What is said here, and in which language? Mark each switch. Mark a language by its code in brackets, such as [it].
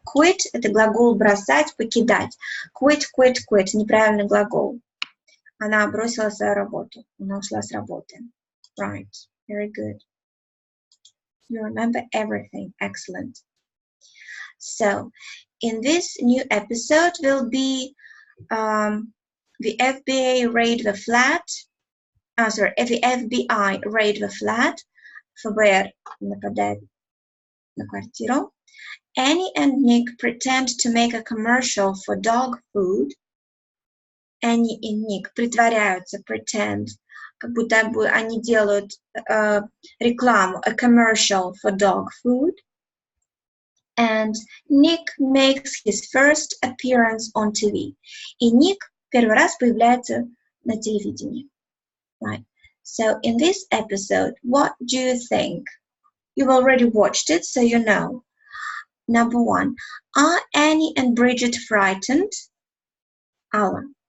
[ru] Quit – это глагол бросать, покидать. Quit. Неправильный глагол. Она бросила свою работу. Она ушла с работы. [en] Right. Very good. You remember everything. Excellent. So, in this new episode will be the FBI raid the flat. The FBI raid the flat. [ru] ФБР нападает на квартиру. [en] Annie and Nick pretend to make a commercial for dog food. [ru] Annie и Nick притворяются, pretend, как будто они делают рекламу, [en] a commercial for dog food. And Nick makes his first appearance on TV. [ru] И Ник первый раз появляется на телевидении. [en] Right. So in this episode, what do you think? You've already watched it, so you know. Number 1, are Annie and Bridget frightened? Alla.